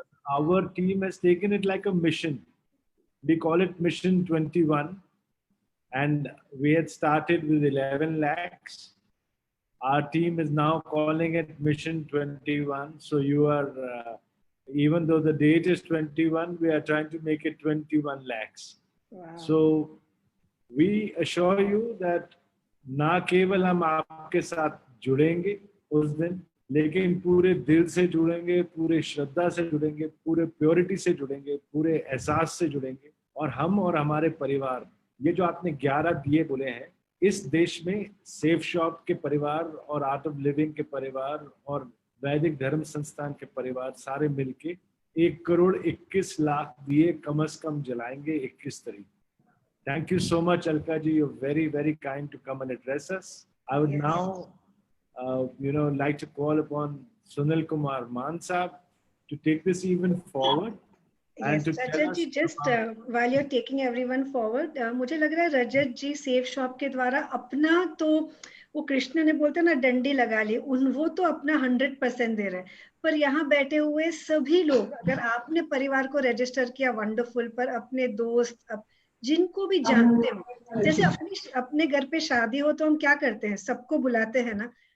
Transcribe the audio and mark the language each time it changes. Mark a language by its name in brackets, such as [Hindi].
[English] Our team has taken it like a mission. We call it Mission 21. And we had started with 11 lakhs. Our team is now calling it Mission 21. So you are, even though the date is 21, we are trying to make it 21 lakhs. Wow. So we assure you that [Hindi] ना केवल हम आपके साथ जुड़ेंगे उस दिन, लेकिन पूरे दिल से जुड़ेंगे, पूरे श्रद्धा से जुड़ेंगे, पूरे प्योरिटी से जुड़ेंगे, पूरे एहसास से जुड़ेंगे। और हम और हमारे परिवार, ये जो आपने 11 दिए बोले हैं, इस देश में सेफ शॉप के परिवार और आर्ट ऑफ लिविंग के परिवार और वैदिक धर्म संस्थान के परिवार सारे मिलके 1,21,00,000 दिए कम से कम जलाएंगे 21 तारीख। [English] Thank you so much, Alka ji. You're very, very kind to come and address us. I would now, like to call upon Sunil Kumar Man Sahab to take this even forward. Yes, Rajat ji, just while you're taking everyone forward, [Hindi] मुझे लग रहा है रजत जी safe shop के द्वारा अपना, तो वो कृष्ण ने बोलते ना डंडी लगा ली, वो तो अपना 100% दे रहे हैं। पर यहाँ बैठे हुए सभी लोग, अगर आपने परिवार को रजिस्टर किया वंडरफुल, पर अपने दोस्त जिनको भी जानते हो, जैसे अपने घर पे शादी हो तो हम क्या करते हैं, सबको बुलाते हैं ना।